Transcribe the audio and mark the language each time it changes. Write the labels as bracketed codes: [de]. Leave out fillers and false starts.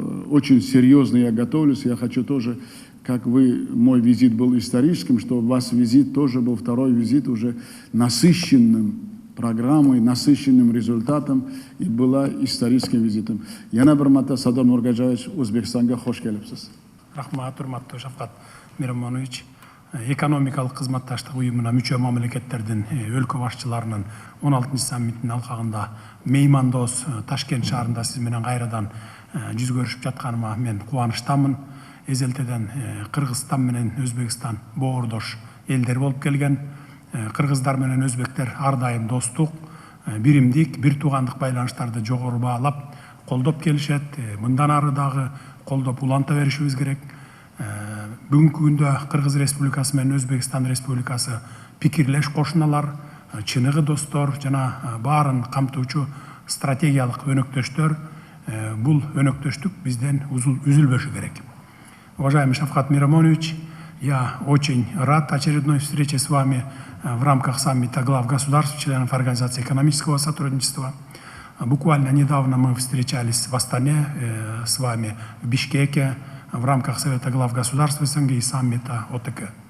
[ru] Очень серьезно я готовлюсь. Я хочу тоже, как вы, мой визит был историческим, что у вас визит тоже был второй визит уже насыщенным программой, насыщенным результатом и была историческим визитом. [uz] Яна Бармата, Садыр Нургаджаевич, Узбекистанга хош келипсиз. [ky] Рахмат, урматтуу Шавкат Миромонович. Экономикалык кызматташтык уюмуна мүчө мамлекеттердин өлкө башчыларынын 16 саммитинин алкагында меймандос Ташкент шаарында сиз менен кайрадан жүз көрүшүп жатканыма мен кубанычтамын. Эзелтеден Кыргызстан менен Өзбекстан боордош элдер болуп келген. Кыргыздар менен өзбектер ар дайым достук, биримдик, бир туугандык байланыштарды жогору баалап, колдоп келишет. Мындан ары дагы колдоп уланта беришибиз керек. Бүгүнкү күндө Кыргыз Республикасы менен Өзбекстан Республикасы пикирлеш кошуналар, чыныгы достор жана баарын камтуучу стратегиялык өнөктөштөр. Бул өнөктөштүк бизден үзүлбөшү керек. [ru] Уважаемый Шавкат Миромонович, я очень рад очередной встрече с вами в рамках саммита глав государств, членов Организации экономического сотрудничества. Буквально недавно мы встречались в Астане с вами, в Бишкеке, в рамках Совета глав государств СНГ и саммита ОТК.